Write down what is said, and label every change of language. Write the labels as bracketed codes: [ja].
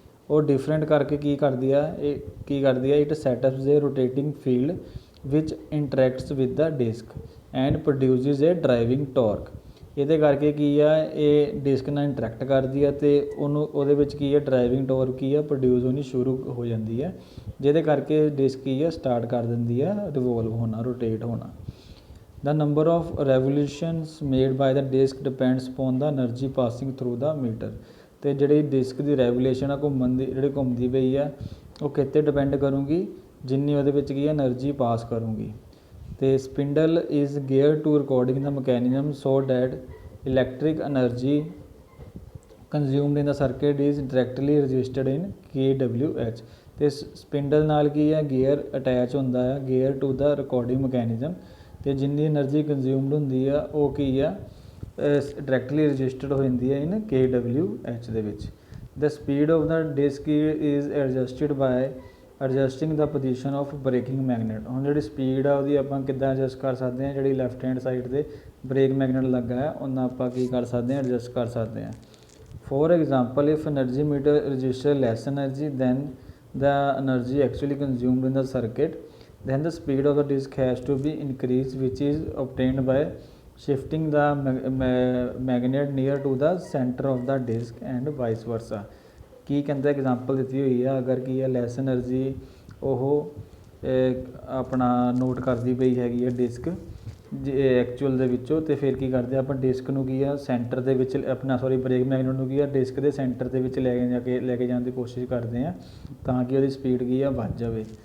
[pa] ਉਹ ਡਿਫਰੈਂਟ ਕਰਕੇ ਕੀ ਕਰਦੀ ਆ, [en] It setups a rotating field which interacts with the disk and produces a driving torque. [pa] ਇਹਦੇ ਕਰਕੇ ਕੀ ਆ, ਇਹ ਡਿਸਕ ਨਾਲ ਇੰਟਰੈਕਟ ਕਰਦੀ ਆ ਅਤੇ ਉਹਦੇ ਵਿੱਚ ਕੀ ਆ ਡਰਾਈਵਿੰਗ ਟੋਰਕ ਕੀ ਆ ਪ੍ਰੋਡਿਊਸ ਹੋਣੀ ਸ਼ੁਰੂ ਹੋ ਜਾਂਦੀ ਹੈ, ਜਿਹਦੇ ਕਰਕੇ ਡਿਸਕ ਕੀ ਆ ਸਟਾਰਟ ਕਰ ਦਿੰਦੀ ਆ ਰਿਵੋਲਵ ਹੋਣਾ, ਰੋਟੇਟ ਹੋਣਾ। [en] The number of revolutions made by the disc depends upon the energy passing through the meter। [pa] ਅਤੇ ਜਿਹੜੀ ਡਿਸਕ ਦੀ ਰੈਵੂਲੇਸ਼ਨ ਆ ਜਿਹੜੀ ਘੁੰਮਦੀ ਪਈ ਆ ਉਹ ਕਿਤੇ ਡਿਪੈਂਡ ਕਰੂੰਗੀ, ਜਿੰਨੀ ਉਹਦੇ ਵਿੱਚ ਕੀ ਐਨਰਜੀ ਪਾਸ ਕਰੂੰਗੀ। [en] ਤੇ spindle is gear to recording ਦਾ mechanism so that electric energy consumed in the circuit is directly registered in KWH। [pa] ਤੇ ਸਪਿੰਡਲ ਨਾਲ ਕੀ ਹੈ, ਗੇਅਰ ਅਟੈਚ ਹੁੰਦਾ ਹੈ, [en] gear to the recording mechanism, [pa] ਤੇ ਜਿੰਨੀ એનર્ਜੀ ਕੰਜ਼ਿਊਮਡ ਹੁੰਦੀ ਆ ਉਹ ਕੀ ਆ, ਡਾਇਰੈਕਟਲੀ ਰਜਿਸਟਰਡ ਹੋ ਜਾਂਦੀ ਹੈ ਇਨ KWH ਦੇ ਵਿੱਚ। [en] The speed of the disk is adjusted by adjusting the position of braking magnet. [pa] ਹੁਣ ਜਿਹੜੀ ਸਪੀਡ ਆ ਉਹਦੀ ਆਪਾਂ ਕਿੱਦਾਂ ਐਡਜਸਟ ਕਰ ਸਕਦੇ ਹਾਂ, ਜਿਹੜੀ ਲੈਫਟ ਹੈਂਡ ਸਾਈਡ 'ਤੇ ਬ੍ਰੇਕ ਮੈਗਨੇਟ ਲੱਗਾ ਹੈ ਉਹਨਾਂ ਆਪਾਂ ਕੀ ਕਰ ਸਕਦੇ ਹਾਂ, ਐਡਜਸਟ ਕਰ ਸਕਦੇ ਹਾਂ। [en] For example if energy meter register less energy than the energy actually consumed in the circuit, then the speed of the disk has to be increased, which is obtained by shifting the magnet near to the center of the disk and vice versa। [pa] ਕੀ ਕਹਿੰਦਾ example ਦਿੱਤੀ ਹੋਈ ਆ, ਅਗਰ ਕੀ ਹੈ ਲੈਸ energy ਉਹ ਆਪਣਾ note ਕਰਦੀ ਪਈ ਹੈਗੀ ਹੈ ਡਿਸਕ ਐਕਚੁਅਲ ਦੇ ਵਿੱਚੋਂ, ਅਤੇ ਫਿਰ ਕੀ ਕਰਦੇ ਆਪਾਂ ਡਿਸਕ ਨੂੰ ਕੀ ਆ ਸੈਂਟਰ ਦੇ ਵਿੱਚ ਆਪਣਾ ਬ੍ਰੇਕ ਮੈਗਨੇਟ ਨੂੰ ਕੀ ਆ ਡਿਸਕ ਦੇ ਸੈਂਟਰ ਦੇ ਵਿੱਚ ਲੈ ਕੇ ਜਾਣ ਦੀ ਕੋਸ਼ਿਸ਼ ਕਰਦੇ ਹਾਂ ਤਾਂ ਕਿ ਉਹਦੀ ਸਪੀਡ ਕੀ ਆ ਵੱਧ ਜਾਵੇ।